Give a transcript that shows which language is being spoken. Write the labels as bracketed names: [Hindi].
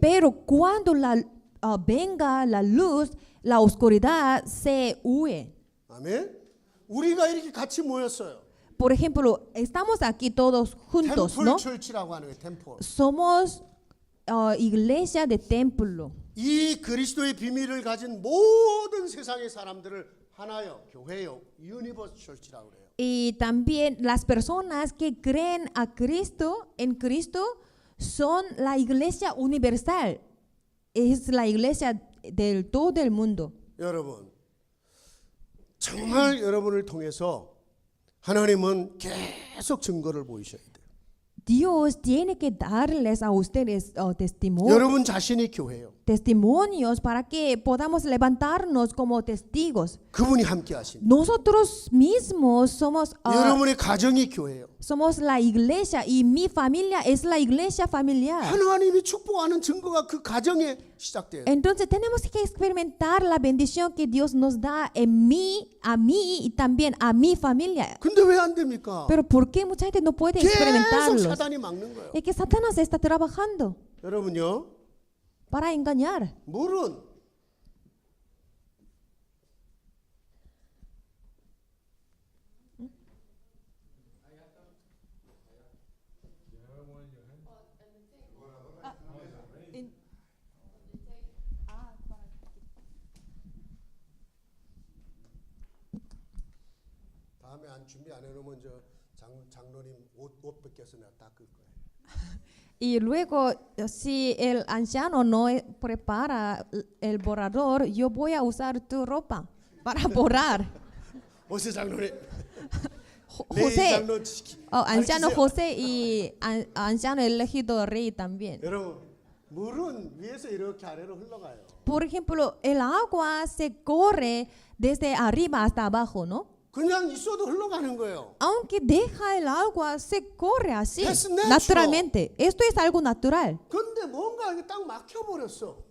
[Spanish] Pero cuando venga la luz, la oscuridad se huye. [Korean] 아멘. 우리가 이렇게 같이 모였어요. [Spanish] Por ejemplo, estamos aquí todos juntos, [Korean] 템플 [Spanish] ¿no? [Korean] 철치라고 하는 거예요. 템플. [Spanish] Somos iglesia de templo. [Korean] 이 그리스도의 비밀을 가진 모든 세상의 사람들을 하나요, 교회요, 유니버스 철치라고 그래요. [Spanish] Y también las personas que creen a Cristo, en Cristo, son la iglesia universal. Es la iglesia del todo el mundo. [Korean] 여러분, 정말 여러분을 통해서 하나님은 계속 증거를 보이셔야 돼요. [Spanish] Dios tiene que darles a ustedes testimonio. [Korean] 여러분 자신이 교회요. [Spanish] Testimonios para que podamos levantarnos como testigos. [Korean] 그분이 함께 하신. [Spanish] Nosotros mismos somos [Korean] 여러분의 가정이 교회요. [Spanish] somos la iglesia y mi familia es la iglesia familiar. [Korean] 하나님이 축복하는 증거가 그 가정에 시작돼요. [Spanish] Entonces tenemos que experimentar la bendición que Dios nos da en mí, a mí y también a mi familia. [Korean] 근데 왜 안 됩니까? [Spanish] Pero ¿por qué mucha gente no puede [Korean] 계속 [Spanish] experimentarlos? [Korean] 사단이 막는 거예요. [Spanish] Es que Satanás está trabajando [Korean] 여러분요, [Spanish] para engañar. [Korean] 물은 다음에 안 준비 안 해놓으면 저 장로님 옷 벗겨서 내가 닦을 거예요. [Spanish] Y luego, si el anciano no prepara el borrador, yo voy a usar tu ropa para borrar. [Korean] 어세 장로님. [Spanish] José, [Korean] 장로 [Spanish] anciano [Korean] 가르치세요. [Spanish] José y anciano elegido rey también. [Korean] 여러분, 물은 위에서 이렇게 아래로 흘러가요. [Spanish] Por ejemplo, el agua se corre desde arriba hasta abajo, ¿no? [Korean] 그냥 있어도 흘러가는 거예요. [Spanish] Aunque deja el agua, se corre así, [English] That's natural. [Spanish] naturalmente. Esto es algo natural. [Korean] 근데 뭔가 이게 딱 막혀버렸어.